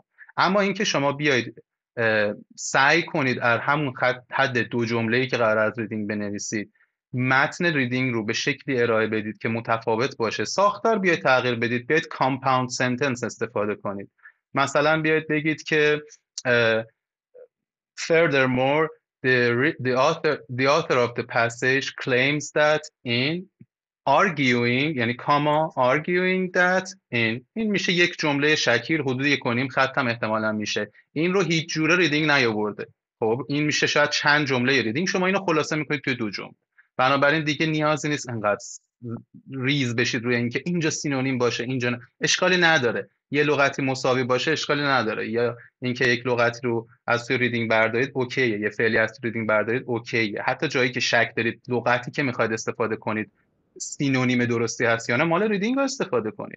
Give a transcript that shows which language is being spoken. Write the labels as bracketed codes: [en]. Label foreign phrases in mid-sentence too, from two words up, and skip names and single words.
[fa] اما اینکه شما بیاید سعی کنید از همون حد دو جمله‌ای که قرار از ریدینگ بنویسید متن ریدینگ رو به شکلی ارائه بدید که متفاوت باشه، ساختار بیاید تغییر بدید، بیاید [en] compound sentence [fa] استفاده کنید. مثلا بیاید بگید که [en] furthermore the author of the passage claims that in arguing، [fa] یعنی کاما [en] arguing that in، [fa] این میشه یک جمله شکیل حدود 1.5 خط هم احتمالاً میشه، این رو هیچ جوره ریدینگ نیاورده. خب این میشه شاید چند جمله ریدینگ، شما اینو خلاصه میکنید توی دو جمله، بنابراین دیگه نیازی نیست انقدر ریز بشید روی اینکه اینجا سینونیم باشه اینجا اشکالی نداره، یه لغتی مساوی باشه اشکالی نداره، یا اینکه یک لغتی رو از توی ریدینگ بردارید اوکیه، یه فعلی از توی ریدینگ بردارید اوکیه، حتی جایی که شک دارید لغتی که میخواید استفاده کنید سینونیم درستی هست یا نه، مال ریدینگ رو استفاده کنید.